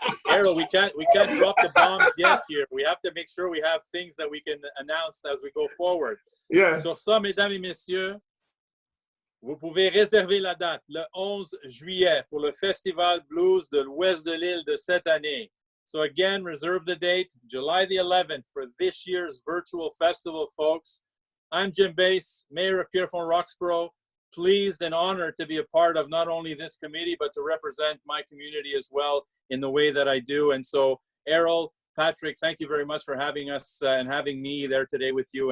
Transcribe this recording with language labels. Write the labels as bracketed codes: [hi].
[en] Errol, we can't drop the bombs yet here. We have to make sure we have things that we can announce as we go forward. Yeah. [fr] Sur ça, mesdames et messieurs, vous pouvez réserver la date le 11 juillet pour le Festival Blues de l'Ouest de l'Île de cette année. [en] So again, reserve the date, July the 11th for this year's virtual festival, folks. I'm Jim Beis, Mayor of Pierrefonds-Roxborough. Pleased and honored to be a part of not only this committee, but to represent my community as well in the way that I do. And so, Errol, Patrick, thank you very much for having us and having me there today with you.